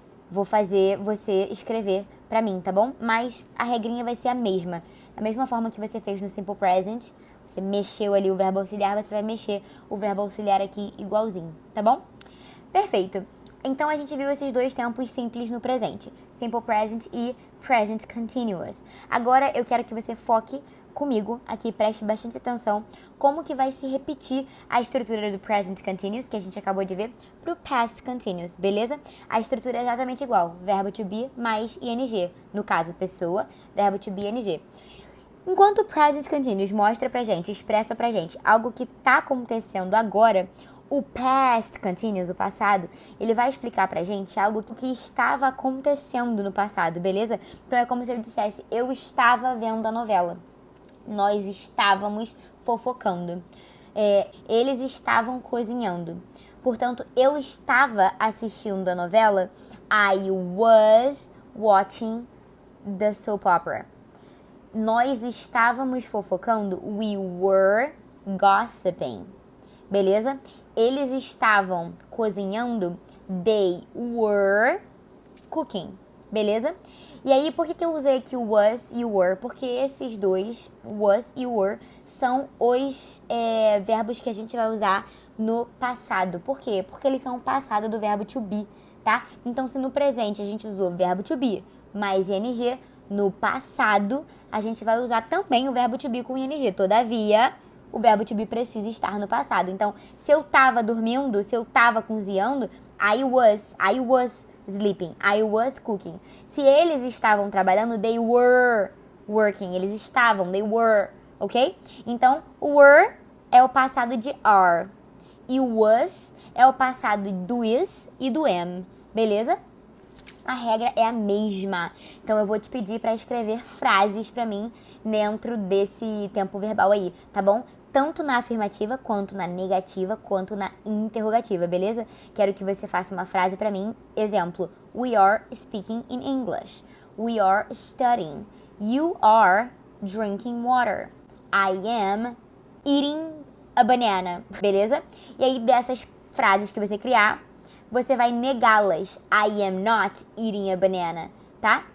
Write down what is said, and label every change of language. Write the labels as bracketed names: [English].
[Portuguese] Vou fazer você escrever pra mim, tá bom? Mas a regrinha vai ser a mesma. Da mesma forma que você fez no Simple Present, você mexeu ali o verbo auxiliar, você vai mexer o verbo auxiliar aqui igualzinho, tá bom? Perfeito. Então, a gente viu esses dois tempos simples no presente. Simple Present e Present Continuous. Agora, eu quero que você foque comigo aqui, preste bastante atenção, como que vai se repetir a estrutura do Present Continuous, que a gente acabou de ver, pro Past Continuous, beleza? A estrutura é exatamente igual, verbo to be mais ing, no caso, pessoa, verbo to be ing. Enquanto o Present Continuous mostra pra gente, expressa pra gente algo que tá acontecendo agora, o Past Continuous, o passado, ele vai explicar pra gente algo que estava acontecendo no passado, beleza? Então é como se eu dissesse, eu estava vendo a novela. Nós estávamos fofocando. Eles estavam cozinhando. Portanto, eu estava assistindo a novela. [English] I was watching the soap opera. [Portuguese] Nós estávamos fofocando. [English] We were gossiping. [Portuguese] Beleza? Eles estavam cozinhando. [English] They were cooking. Beleza? [Portuguese] E aí, por que eu usei aqui o was e o were? Porque esses dois, was e were, são os verbos que a gente vai usar no passado. Por quê? Porque eles são o passado do verbo to be, tá? Então, se no presente a gente usou o verbo to be mais ing, no passado a gente vai usar também o verbo to be com ing. Todavia, o verbo to be precisa estar no passado. Então, se eu tava dormindo, se eu tava cozinhando, [English] I was sleeping, I was cooking. [Portuguese] Se eles estavam trabalhando, [English] they were working. [Portuguese] Eles estavam, [English] they were, [Portuguese] ok? Então, were é o passado de are. E was é o passado do is e do am, beleza? A regra é a mesma. Então, eu vou te pedir para escrever frases para mim dentro desse tempo verbal aí, tá bom? Tanto na afirmativa, quanto na negativa, quanto na interrogativa, beleza? Quero que você faça uma frase para mim. [English] Exemplo, we are speaking in English. We are studying. You are drinking water. I am eating a banana, beleza? [Portuguese] E aí, dessas frases que você criar, você vai negá-las. [English] I am not eating a banana, tá?